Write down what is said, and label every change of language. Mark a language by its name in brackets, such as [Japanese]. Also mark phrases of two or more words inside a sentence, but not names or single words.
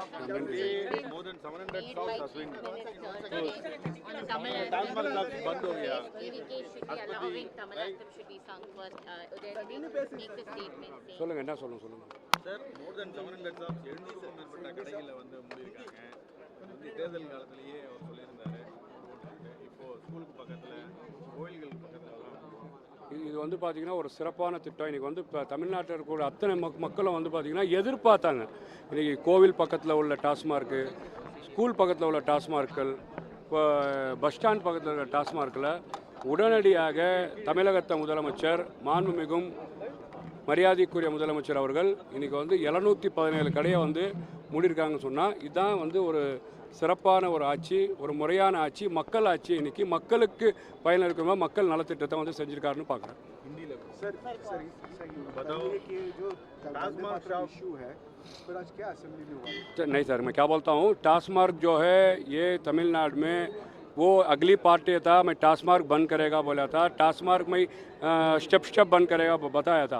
[English] country, more than 700 shops has been closed. Tamil shops [Hindi] बंद हो गया. [Tamil] சொல்லுங்க என்ன சொல்லுங்க சார் [English] more than 700 shops [Tamil] 700க்கும் மேற்பட்ட கடைகளை வந்து மூடிருக்காங்க. தேர்தல் காலத்திலேயே அவர் சொல்லியிருந்தாரு. இப்போ ஸ்கூலுக்கு பக்கத்துல கோயில்களுக்கு பக்கத்துல இது வந்து பார்த்தீங்கன்னா ஒரு சிறப்பான திட்டம். இன்றைக்கி வந்து இப்போ தமிழ்நாட்டில் இருக்கக்கூடிய அத்தனை மக்களும் வந்து பார்த்திங்கன்னா எதிர்பார்த்தாங்க. இன்றைக்கி கோவில் பக்கத்தில் உள்ள டாஸ்மார்க்கு, ஸ்கூல் பக்கத்தில் உள்ள டாஸ்மார்க்கள், இப்போ பஸ் ஸ்டாண்ட் பக்கத்தில் உள்ள டாஸ்மார்க்கில் உடனடியாக தமிழகத்தை முதலமைச்சர் மாண்புமிகும் மரியாதைக்குரிய முதலமைச்சர் அவர்கள் இன்றைக்கி வந்து 717 கடையை வந்து மூடியிருக்காங்கன்னு சொன்னால் இதுதான் வந்து ஒரு சிறப்பான ஒரு ஆட்சி, ஒரு முறையான ஆட்சி, மக்கள் ஆட்சி. இன்றைக்கி மக்களுக்கு பயனளிக்கிற மக்கள் நலத்திட்டத்தை வந்து செஞ்சுருக்காருன்னு பார்க்குறேன். [Hindi] नहीं सर, मैं क्या बोलता हूँ, टास्मार्क जो है ये तमिलनाडु में वो अगली पार्टी था, मैं टास्मार्क बंद करेगा बोला था, टास्मार्क में स्टेप बंद करेगा बताया था.